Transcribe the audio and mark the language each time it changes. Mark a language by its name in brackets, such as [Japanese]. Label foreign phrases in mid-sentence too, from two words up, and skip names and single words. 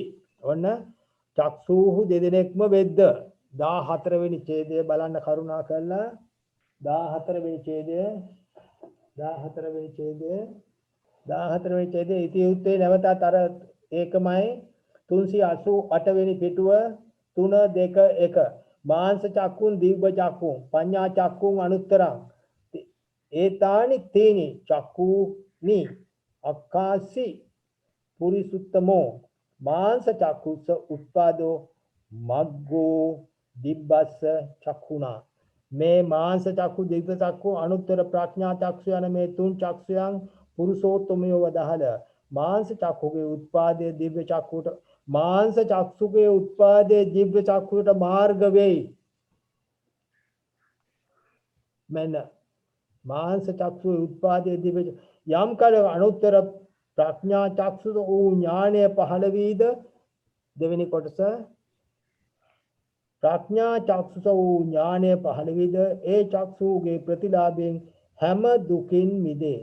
[Sinhala] ඔන්න චක්සූහු දෙදෙනෙක්ම වෙද්ද 14 වෙනි ඡේදය බලන්න කරුණා කළා. 14 වෙනි ඡේදයේ ඉතිඋත්තේ නැවතත් අර ඒකමයි 388 වෙනි පිටුව 3 2 1 [Pali] මාංශ චක්කුන් දිව්‍ය චක්කුන් පඤ්ඤා චක්කුන් අනුත්තරං ඒතානි තේනි චක්කුනි අක්කාසි පුරිසුත්තමෝ මාංශ චක්කුස උත්පාදෝ මග්ගෝ දිබ්බස්ස චක්කුණා. [Sinhala] මේ මාංශ චක්කු දිව්‍ය චක්කු අනුත්තර ප්‍රඥා චක්ෂු යන මේ තුන් චක්ෂුයන් පුරුෂෝත්තමයව වදහල මාංශ චක්කුගේ උත්පාදයේ දිව්‍ය චක්කුට මාංශ චක්සුගේ උත්පාදයේ දිව්‍ය චක්කුට මාර්ග වෙයි. මෙන්න මාංශ චක්සුගේ උත්පාදයේ දිව්‍ය යම් කල අනුත්තර ප්‍රඥා චක්සු වූ ඥානය පහළ වීද දෙවෙනි කොටස ප්‍රඥා චක්සුස වූ ඥානය පහළ වීද ඒ චක්සුගේ ප්‍රතිලාභයෙන් හැම දුකින් මිදේ.